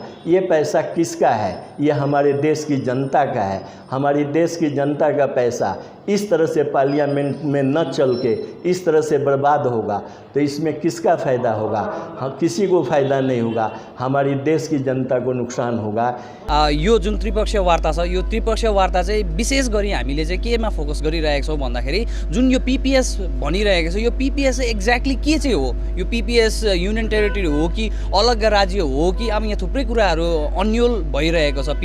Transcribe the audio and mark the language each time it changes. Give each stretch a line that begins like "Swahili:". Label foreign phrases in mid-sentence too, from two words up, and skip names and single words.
Hindi: ये पैसा किसका है? ये हमारे देश की जनता का है। हमारी देश की जनता का पैसा इस तरह से पार्लियामेंट में न चल के इस तरह से बर्बाद होगा तो इसमें किसका फ़ायदा होगा? किसी को फ़ायदा नहीं होगा, हमारी देश की जनता को नुकसान होगा।
Nepali: यो जुन त्रिपक्षीय वार्ता छ यो त्रिपक्षीय वार्ता चाहिँ विशेष गरी हामीले चाहिँ केमा फोकस गरिरहेका छौँ भन्दाखेरि जुन यो पीपीएस भनिरहेको छ यो पीपीएस एक्ज्याक्टली के चाहिँ हो? यो पीपीएस
English: union territory
Nepali: हो कि अलग राज्य हो कि अब यहाँ थुप्रै कुराहरू अन्यल भइरहेको छ।